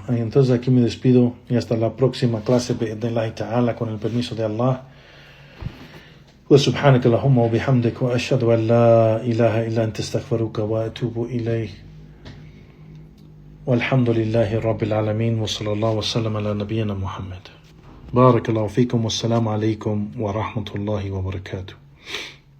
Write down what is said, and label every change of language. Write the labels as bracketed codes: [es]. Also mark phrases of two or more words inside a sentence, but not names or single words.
[es] Entonces aquí me despido y hasta la próxima clase de [ar] الله تعالى, [es] con el permiso de Allah. [ar] وسبحانك اللهم وبحمدك وأشهد أن لا إله إلا أنت استغفرك وأتوب إليه والحمد لله رب العالمين وصلى الله وسلم على نبينا محمد. بارك الله فيكم والسلام عليكم ورحمة الله وبركاته.